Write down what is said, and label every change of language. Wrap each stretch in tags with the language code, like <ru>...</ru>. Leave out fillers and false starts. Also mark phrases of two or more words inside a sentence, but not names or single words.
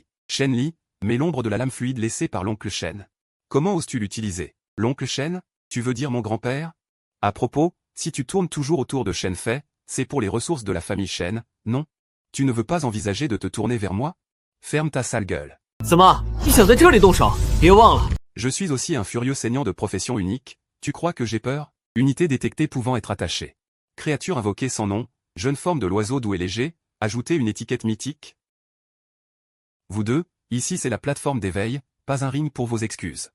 <fr>Shen Li, mais l'ombre de la lame fluide laissée par l'oncle Shen. Comment oses-tu l'utiliser? L'oncle Shen? Tu veux dire mon grand-père? À propos, si tu tournes toujours autour de Shen Fei, c'est pour les ressources de la famille Shen, non? Tu ne veux pas envisager de te tourner vers moi? Ferme ta sale gueule.</fr> <zh>怎么，你想在这里动手？别忘了，</zh> <fr>Je suis aussi un furieux saignant de profession unique, tu crois que j'ai peur? Unité détectée pouvant être attachée. Créature invoquée sans nom, jeune forme de l'oiseau doux et léger, ajouter une étiquette mythique? Vous deux, ici c'est la plateforme d'éveil, pas un ring pour vos excuses.</fr>